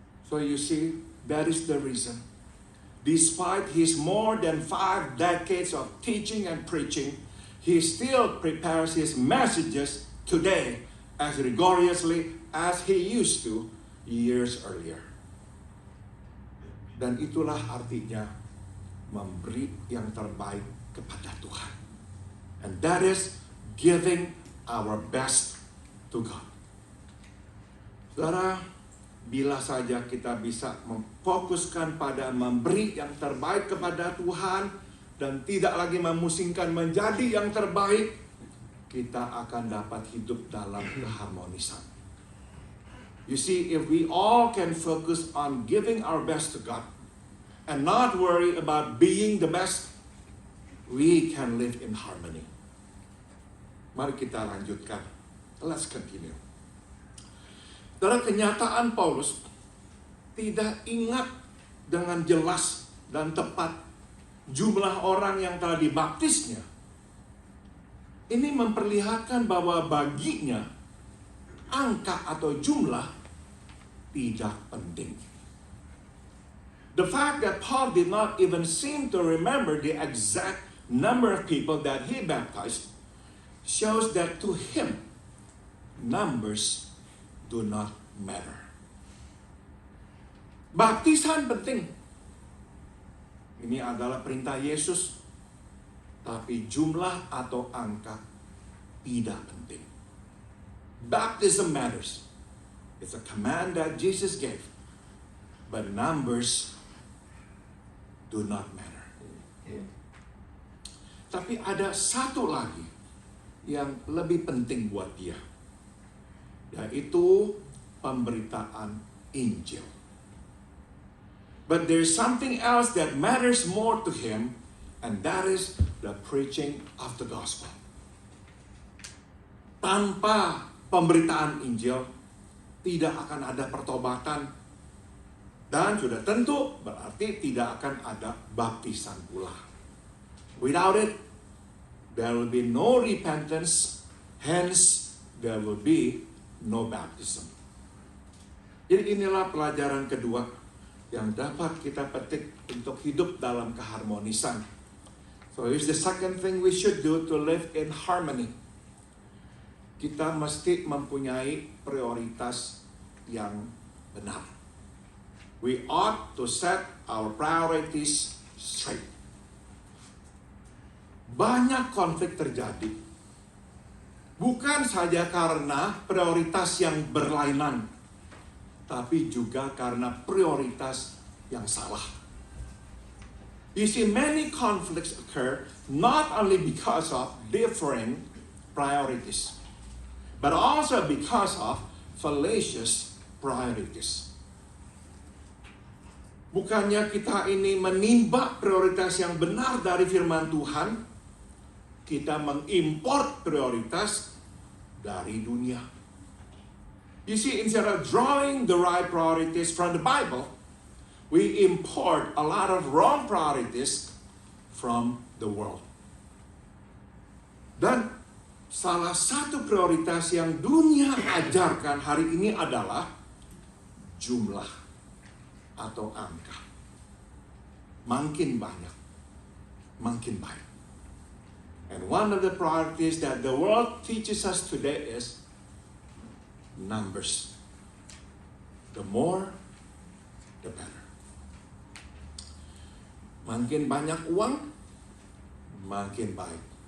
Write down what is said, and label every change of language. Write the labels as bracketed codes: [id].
[en] So you see, that is the reason. Despite his more than 5 decades of teaching and preaching, he still prepares his messages today as rigorously as he used to years earlier. [id] Dan itulah artinya memberi yang terbaik kepada Tuhan. [en] And that is giving our best to God. [id] Saudara, bila saja kita bisa memfokuskan pada memberi yang terbaik kepada Tuhan dan tidak lagi memusingkan menjadi yang terbaik, kita akan dapat hidup dalam keharmonisan. [en] You see, if we all can focus on giving our best to God and not worry about being the best, we can live in harmony. [id] Mari kita lanjutkan. [en] Let's continue. [id] Dalam kenyataan Paulus tidak ingat dengan jelas dan tepat jumlah orang yang telah dibaptisnya. Ini memperlihatkan bahwa baginya angka atau jumlah tidak penting. [en] The fact that Paul did not even seem to remember the exact number of people that he baptized shows that to him, numbers do not matter. [id] Baptisan penting. Ini adalah perintah Yesus. Tapi jumlah atau angka tidak penting. [en] Baptism matters. It's a command that Jesus gave. But numbers do not matter. [id] Tapi ada satu lagi yang lebih penting buat dia, yaitu pemberitaan Injil. [en] But there's something else that matters more to him, and that is the preaching of the gospel. [id] Tanpa pemberitaan Injil, tidak akan ada pertobatan, dan sudah tentu berarti tidak akan ada baptisan pula. [en] Without it, there will be no repentance, hence there will be no baptism. [id] Jadi inilah pelajaran kedua yang dapat kita petik untuk hidup dalam keharmonisan. [en] So here's the second thing we should do to live in harmony. [id] kita mesti mempunyai prioritas yang benar. [en] We ought to set our priorities straight. [id] Banyak konflik terjadi, bukan saja karena prioritas yang berlainan, tapi juga karena prioritas yang salah. [en] You see, many conflicts occur not only because of differing priorities, but also because of fallacious priorities. [id] Bukannya kita ini menimba prioritas yang benar dari firman Tuhan, kita mengimport prioritas dari dunia. [en] You see, instead of drawing the right priorities from the Bible, we import a lot of wrong priorities from the world. [id] Dan salah satu prioritas yang dunia ajarkan hari ini adalah jumlah atau angka. Makin banyak, makin baik. [en] And one of the priorities that the world teaches us today is numbers. The more, the better. [id] Makin banyak uang, makin baik.